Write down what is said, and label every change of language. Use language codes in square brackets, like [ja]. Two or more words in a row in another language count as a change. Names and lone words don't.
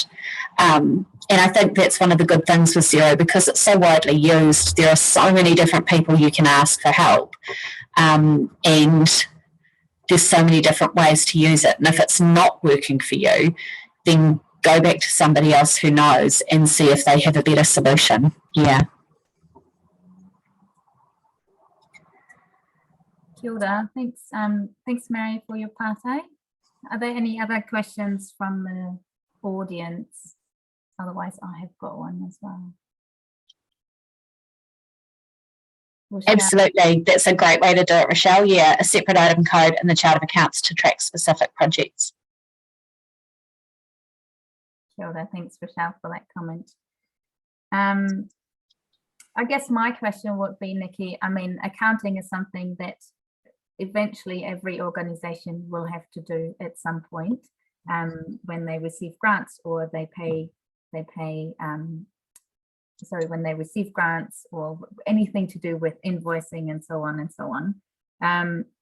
[en] And I think that's one of the good things with Xero, because it's so widely used. There are so many different people you can ask for help, and there's so many different ways to use it. And if it's not working for you, then go back to somebody else who knows and see if they have a better solution. Yeah. [mi] Kia ora. [en] Thanks, Mary, for your part. Are there any other questions from the audience? Otherwise, I have got one as well. Rochelle? Absolutely. That's a great way to do it, Rochelle. Yeah, a separate item code in the chart of accounts to track specific projects. [mi] Kia ora. [en] Thanks, Rochelle, for that comment. I guess my question would be, Nikki, I mean, accounting is something that eventually every organisation will have to do at some point when they receive grants or when they receive grants or anything to do with invoicing and so on and so on.